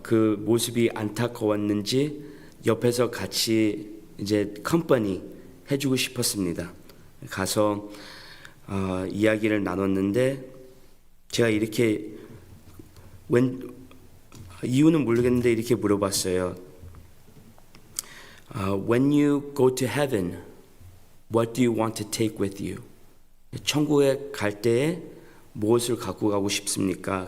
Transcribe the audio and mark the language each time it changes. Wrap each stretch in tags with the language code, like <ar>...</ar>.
<ko>그 모습이 안타까웠는지 옆에서 같이 이제 컴퍼니 해주고 싶었습니다. 가서 이야기를 나눴는데, 제가 이렇게 이유는 모르겠는데 이렇게 물어봤어요.</ko> <en>When you go to heaven, what do you want to take with you?</en> <ko>천국에 갈 때에 무엇을 갖고 가고 싶습니까?</ko>